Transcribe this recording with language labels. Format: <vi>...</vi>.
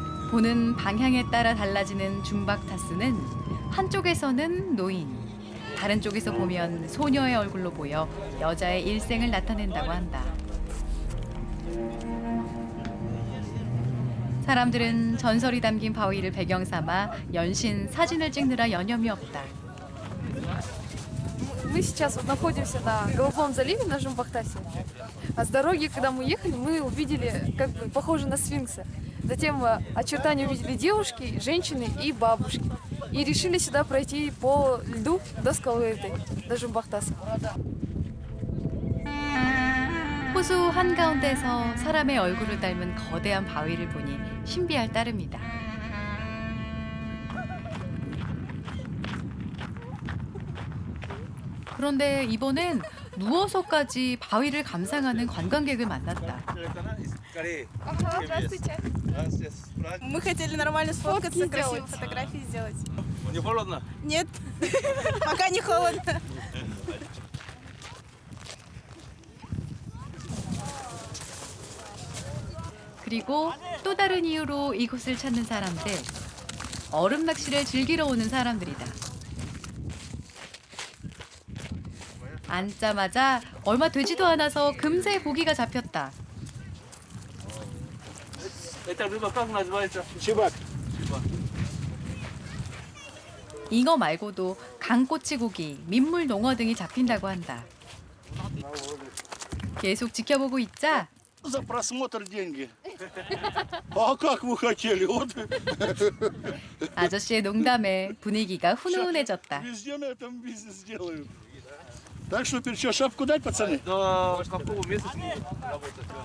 <ko>보는 방향에 따라 달라지는 줌박타스는 한쪽에서는 노인, 다른 쪽에서 보면 소녀의 얼굴로 보여 여자의 일생을 나타낸다고 한다. 사람들은 전설이 담긴 바위를 배경 삼아 연신 사진을 찍느라 여념이 없다.</ko> <ru>Мы сейчас вот находимся на Голубом заливе, на Жумбахтасе. А с дороги, когда мы ехали, мы увидели, как бы, похоже на сфинкса. Затем очертания увидели девушки, женщины и бабушки. И решили сюда пройти по льду до скалы этой, до Жумбахтаса.</ru> <ko>호수 한가운데서 사람의 얼굴을 닮은 거대한 바위를 보니 신비할 따름이다. 그런데 이번엔 누워서까지 바위를 감상하는 관광객을 만났다.</ko> <ru>Ага, здравствуйте. Мы хотели нормально сфоткаться, красивые фотографии сделать. Не холодно? Нет, пока не холодно.</ru> <ko>그리고 또 다른 이유로 이곳을 찾는 사람들. 얼음 낚시를 즐기러 오는 사람들이다. 앉자마자 얼마 되지도 않아서 금세 고기가 잡혔다.</ko> <ru>Это рыба как называется? Чебак.</ru> <ko>잉어 말고도 강꼬치고기, 민물 농어 등이 잡힌다고 한다. 계속 지켜보고 있자</ko> <ru>За просмотр деньги. А как вы хотели? Вот.</ru> <ko>아저씨의 농담에 분위기가 훈훈해졌다.</ko> <ru>Везде на этом бизнес делают. Так что, что, шапку дать, пацаны? До какого месяца работать?</ru>